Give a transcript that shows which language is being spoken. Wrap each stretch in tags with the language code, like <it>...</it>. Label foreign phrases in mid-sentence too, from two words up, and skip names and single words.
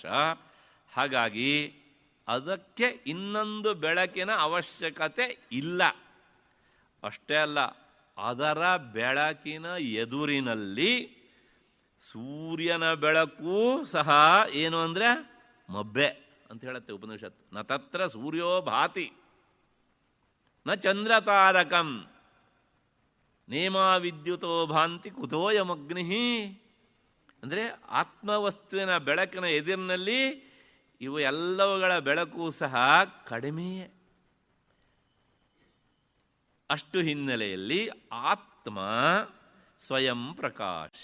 <kn>ಹಾಗಾಗಿ ಅದಕ್ಕೆ ಇನ್ನೊಂದು ಬೆಳಕಿನ ಅವಶ್ಯಕತೆ ಇಲ್ಲ. ಅಷ್ಟೇ ಅಲ್ಲ, ಅದರ ಬೆಳಕಿನ ಎದುರಿನಲ್ಲಿ ಸೂರ್ಯನ ಬೆಳಕು ಸಹ ಏನು ಅಂದರೆ ಮಬ್ಬೆ ಅಂತ ಹೇಳುತ್ತೆ ಉಪನಿಷತ್ತು.</kn> <sa>ನ ತತ್ರ ಸೂರ್ಯೋ ಭಾತಿ ನ ಚಂದ್ರತಾರಕಂ ನೇಮಾ ವಿದ್ಯುತೋ ಭಾಂತಿ ಕುತೋಯಮಗ್ನಿ.</sa> <kn>ಅಂದರೆ ಆತ್ಮವಸ್ತುವಿನ ಬೆಳಕಿನ ಎದುರಿನಲ್ಲಿ ಇವು ಎಲ್ಲವುಗಳ ಬೆಳಕು ಸಹ ಕಡಿಮೆಯೇ. ಅಷ್ಟು ಹಿನ್ನೆಲೆಯಲ್ಲಿ ಆತ್ಮ ಸ್ವಯಂ ಪ್ರಕಾಶ.</kn>